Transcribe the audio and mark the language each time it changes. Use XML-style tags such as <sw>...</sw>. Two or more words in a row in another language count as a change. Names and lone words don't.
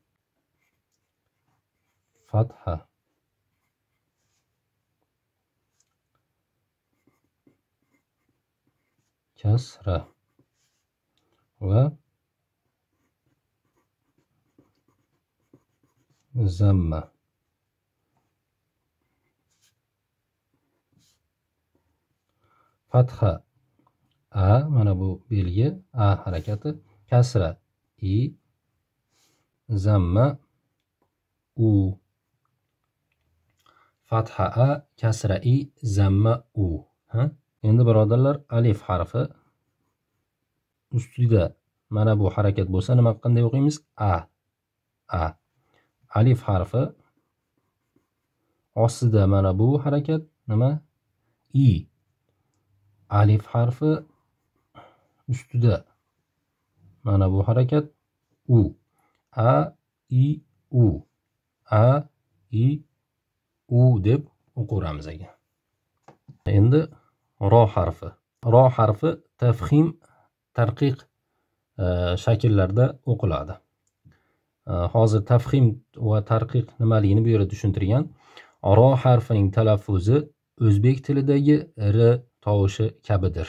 <uz>Fatha, kasra va zamma. Fatha a, mana bu belgi a harakati, kasra i, zamma u. Fatha a, kasra i, zamma u. Endi birodarlar, alif harfi ustida mana bu harakat bo'lsa, nima qanday o'qiymiz? A. A. Alif harfi ostida mana bu harakat nima? I. Alif harfi ustida mana bu harakat u. A, i, u. A, i, u deb o'qiramiz ekan. Endi ro harfi. Ro harfi tafhim tarqiq shakllarda o'qiladi. Hozir tafhim va tarqiq nimaligini bu yerda tushuntirgan. Ro harfining talaffuzi o'zbek tilidagi r tovushi kabidir.</uz>